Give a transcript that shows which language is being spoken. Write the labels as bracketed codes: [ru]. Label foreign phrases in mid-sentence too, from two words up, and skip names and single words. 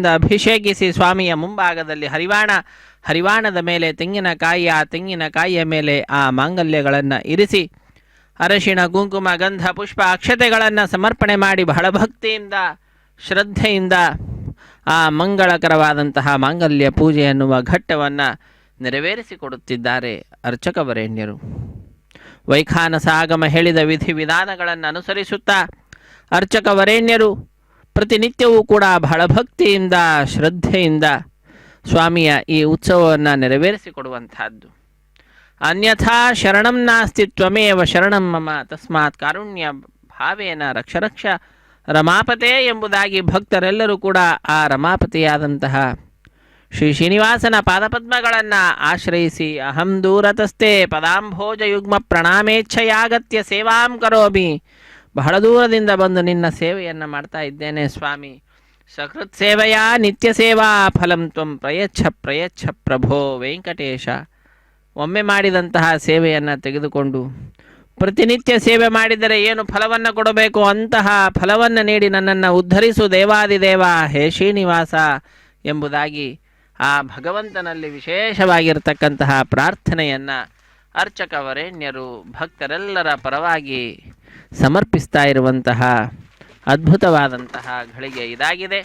[kn] ಅಭಿಷೇಕಿಸಿ ಸ್ವಾಮಿಯ ಮುಂಭಾಗದಲ್ಲಿ ಹರಿವಾಣದ ಮೇಲೆ ತೆಂಗಿನಕಾಯಿ, ಆ ತೆಂಗಿನಕಾಯಿಯ ಮೇಲೆ ಆ ಮಾಂಗಲ್ಯಗಳನ್ನು ಇರಿಸಿ ಅರಶಿಣ, ಕುಂಕುಮ, ಗಂಧ, ಪುಷ್ಪ, ಅಕ್ಷತೆಗಳನ್ನು ಸಮರ್ಪಣೆ ಮಾಡಿ ಬಹಳ ಭಕ್ತಿಯಿಂದ ಶ್ರದ್ಧೆಯಿಂದ ಆ ಮಂಗಳಕರವಾದಂತಹ ಮಾಂಗಲ್ಯ ಪೂಜೆ ಎನ್ನುವ ಘಟ್ಟವನ್ನು ನೆರವೇರಿಸಿಕೊಡುತ್ತಿದ್ದಾರೆ ಅರ್ಚಕ ವರೇಣ್ಯರು. ವೈಖಾನಸ ಆಗಮ ಹೇಳಿದ ವಿಧಿವಿಧಾನಗಳನ್ನು ಅನುಸರಿಸುತ್ತಾ ಅರ್ಚಕ ವರೇಣ್ಯರು ಪ್ರತಿನಿತ್ಯವೂ ಕೂಡ ಬಹಳ ಭಕ್ತಿಯಿಂದ ಶ್ರದ್ಧೆಯಿಂದ ಸ್ವಾಮಿಯ ಈ ಉತ್ಸವವನ್ನು ನೆರವೇರಿಸಿಕೊಡುವಂತಹದ್ದು. [sa] ಅನ್ಯಥಾ ಶರಣಂ ನಾಸ್ತಿ ತ್ವಮೇವ ಶರಣಂ ಮಮ ತಸ್ಮಾತ್ ಕಾರುಣ್ಯ ಭಾವೇನ ರಕ್ಷ ರಮಾಪತೆ [kn] ಎಂಬುದಾಗಿ ಭಕ್ತರೆಲ್ಲರೂ ಕೂಡ ಆ ರಮಾಪತಿಯಾದಂತಹ ಶ್ರೀ ಶ್ರೀನಿವಾಸನ ಪಾದಪದ್ಮಗಳನ್ನು ಆಶ್ರಯಿಸಿ [sa] ಅಹಂ ದೂರತಸ್ತೆ ಪದಾಂಭೋಜ ಯುಗ್ಮ ಪ್ರಣಾಮೇಚ್ಛೆಯಾಗತ್ಯ ಸೇವಾಂ ಕರೋಮಿ, [kn] ಬಹಳ ದೂರದಿಂದ ಬಂದು ನಿನ್ನ ಸೇವೆಯನ್ನು ಮಾಡ್ತಾ ಇದ್ದೇನೆ ಸ್ವಾಮಿ. [sa] ಸಕೃತ್ ಸೇವೆಯ ನಿತ್ಯ ಸೇವಾ ಫಲಂ ತ್ವಂ ಪ್ರಯಚ್ಛ ಪ್ರಭೋ ವೆಂಕಟೇಶ. [kn] ಒಮ್ಮೆ ಮಾಡಿದಂತಹ ಸೇವೆಯನ್ನು ತೆಗೆದುಕೊಂಡು ಪ್ರತಿನಿತ್ಯ ಸೇವೆ ಮಾಡಿದರೆ ಏನು ಫಲವನ್ನು ಕೊಡಬೇಕು ಅಂತಹ ಫಲವನ್ನು ನೀಡಿ ನನ್ನನ್ನು ಉದ್ಧರಿಸು ದೇವಾದಿದೇವ ಹೇ ಶ್ರೀನಿವಾಸ ಎಂಬುದಾಗಿ ಆ ಭಗವಂತನಲ್ಲಿ ವಿಶೇಷವಾಗಿರತಕ್ಕಂತಹ ಪ್ರಾರ್ಥನೆಯನ್ನು ಅರ್ಚಕ ವರೇಣ್ಯರು ಭಕ್ತರೆಲ್ಲರ ಪರವಾಗಿ ಸಮರ್ಪಿಸ್ತಾ ಇರುವಂತಹ ಅದ್ಭುತವಾದಂತಹ ಘಳಿಗೆ ಇದಾಗಿದೆ.